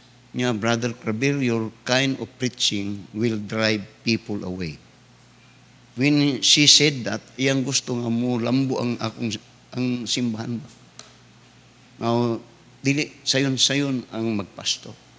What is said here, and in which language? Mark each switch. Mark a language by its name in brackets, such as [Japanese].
[English] Nya, Brother Krabil, your kind of preaching will drive people away. When she said that, [Cebuano] iyang gusto nga mo lambo ang simbahan ba. Now, dili sayon-sayon ang magpasto.